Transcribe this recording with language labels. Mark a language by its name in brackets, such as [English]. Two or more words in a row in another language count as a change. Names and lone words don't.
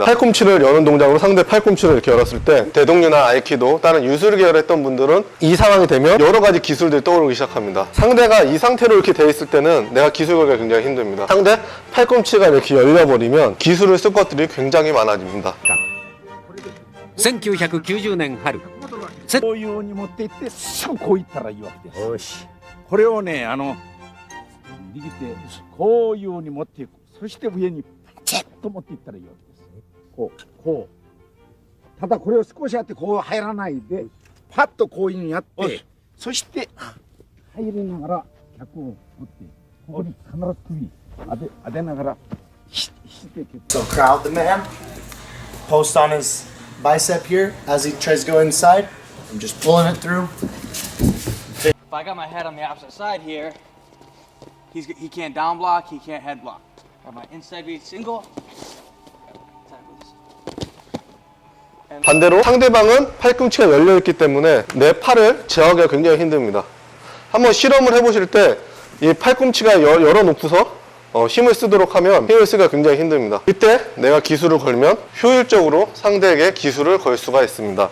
[Korean] 팔꿈치를 여는 동작으로 상대 팔꿈치를 이렇게 열었을 때 대동류나 아이키도 다른 유술 계열 했던 분들은 이 상황이 되면 여러 가지 기술들이 떠오르기 시작합니다. 상대가 이 상태로 이렇게 돼 있을 때는 내가 기술 걸기가 굉장히 힘듭니다. 상대 팔꿈치가 이렇게 열려버리면 기술을 쓸 것들이 굉장히 많아집니다. [Japanese] 1990 年春こういうに持っていってすぐこういったらいいわけです。よし。これをね右手こういうに持っていく。そして上にパチッと持っていったらいいわけです。こう。ただこれを少しやってこう入らないでパッとこういうにやってそして入りながら脚を持ってここに必ず首当てながらしていく。 [English] So crowd the man, post on his bicep here as he tries to go inside. I'm just pulling it through. If I got my head on the opposite side here, he can't down block, he can't head block. Got my inside V single. [Korean] 반대로 상대방은 팔꿈치가 열려있기 때문에 내 팔을 제어하기가 굉장히 힘듭니다. 한번 실험을 해보실 때 이 팔꿈치가 열어놓고서 힘을 쓰도록 하면 힘을 쓰기가 굉장히 힘듭니다. 이때 내가 기술을 걸면 효율적으로 상대에게 기술을 걸 수가 있습니다.